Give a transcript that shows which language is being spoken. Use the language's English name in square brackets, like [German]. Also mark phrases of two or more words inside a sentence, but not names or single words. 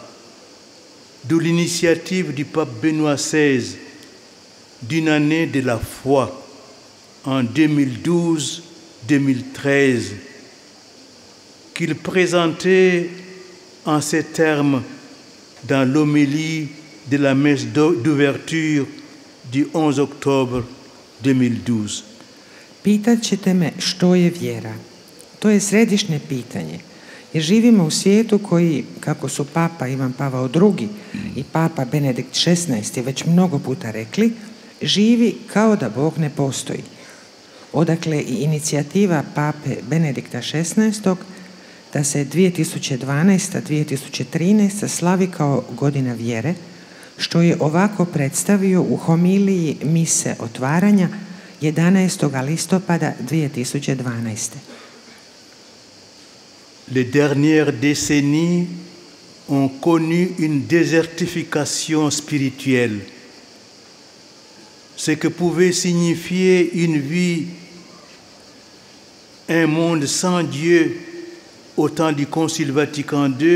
[French] D'où l'initiative du pape Benoît XVI d'une année de la foi en 2012-2013, qu'il présentait en ces termes dans l'homélie de la messe d'ouverture du 11 octobre 2012. [Croatian] Pitat ćete me što je vjera. To je središnje pitanje, jer živimo u svijetu koji, kako su Papa Ivan Pavao II i Papa Benedikt XVI već mnogo puta rekli, živi kao da Bog ne postoji. Odakle i inicijativa Pape Benedikta XVI da se 2012-2013 slavi kao godina vjere, što je ovako predstavio u homiliji mise otvaranja 11. listopada 2012. [French] Les dernières décennies ont connu une désertification spirituelle, ce que pouvait signifier une vie, un monde sans Dieu au temps du Concile Vatican II.